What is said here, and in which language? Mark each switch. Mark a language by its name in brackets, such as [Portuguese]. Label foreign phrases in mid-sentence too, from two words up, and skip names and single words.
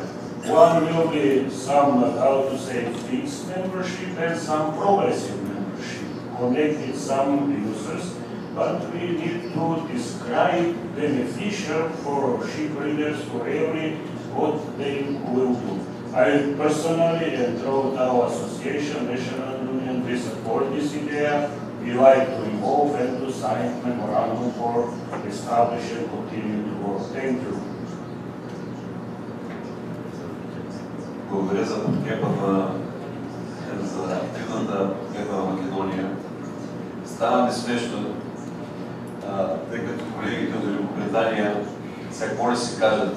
[English] One will be some, how to say, fixed membership, and some progressive membership, connected some users, but we need to describe beneficial for ship readers, for every what they will do. I personally, and throughout our association, National Union, we support this idea. We like to involve and to sign memorandum for establish and continue to work. Thank you. [Bulgarian] Благодаря за подкрепата, за активната подкрепа на Македония. Стана ми смешно, тъй като колегите от Великобритания, сега какво ли си кажат?